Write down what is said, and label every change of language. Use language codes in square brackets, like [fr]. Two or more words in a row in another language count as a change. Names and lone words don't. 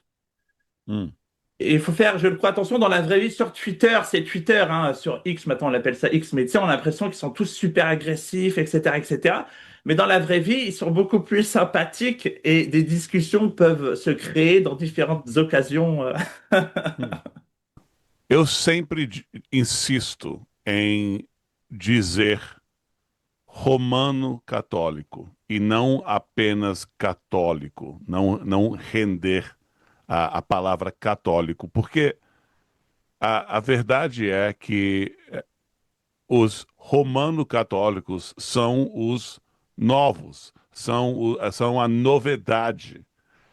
[fr] Hum. Et il faut faire, je le crois, attention, dans la vraie vie, sur Twitter, c'est Twitter, sur X, maintenant on appelle ça X, mais tu sais, on a l'impression qu'ils sont tous super agressifs, etc., etc. Mais dans la vraie vie, ils sont beaucoup plus sympathiques et des discussions peuvent se créer dans différentes occasions. Hum. [pt] Eu sempre insisto em dizer romano católico e não apenas católico, não render a palavra católico, porque a verdade é que os romano-católicos são os novos, são a novidade.